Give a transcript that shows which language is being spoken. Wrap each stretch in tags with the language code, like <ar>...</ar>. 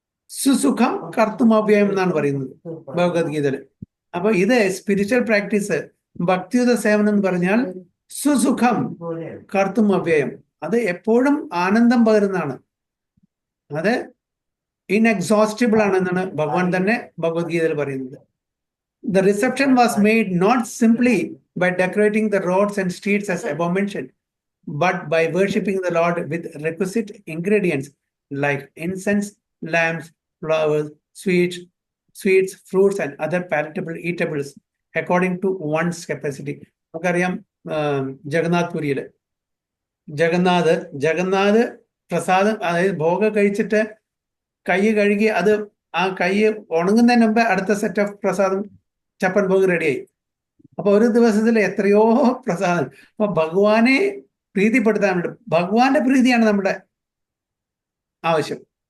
<ml>സുസുഖം കർത്തുമോപ്യം എന്നാണ് പറയുന്നത് ഭഗവത്ഗീതയില്. അപ്പൊ ഇത് സ്പിരിച്വൽ പ്രാക്ടീസ്, ഭക്തിയുത സേവനം എന്ന് പറഞ്ഞാൽ സുസുഖം കർത്തും അവ്യയം, അത് എപ്പോഴും ആനന്ദം പകരുന്നതാണ്. അത് ഇൻഎക്സോസ്റ്റിബിൾ ആണെന്നാണ് ഭഗവാൻ തന്നെ ഭഗവത്ഗീതയിൽ പറയുന്നത്.</ml> <en>The reception was made not simply by decorating the roads and streets as above mentioned, but by worshipping the Lord with requisite ingredients like incense, lamps, flowers, sweets, fruits, and other palatable eatables according to one's capacity.</en> <ml>നമുക്കറിയാം ജഗന്നാഥ് പുരിയില് ജഗന്നാഥ് പ്രസാദം, അതായത് ഭോഗം കഴിച്ചിട്ട് കൈ കഴുകി അത് ആ കൈ ഉണങ്ങുന്നതിന് മുമ്പ് അടുത്ത സെറ്റ് ഓഫ് പ്രസാദം ചപ്പൻ ഭോഗ് റെഡിയായി. അപ്പൊ ഒരു ദിവസത്തിൽ എത്രയോ പ്രസാദം. അപ്പൊ ഭഗവാനെ പ്രീതിപ്പെടുത്താൻ വേണ്ടി, ഭഗവാന്റെ പ്രീതിയാണ് നമ്മുടെ ആവശ്യം.</ml>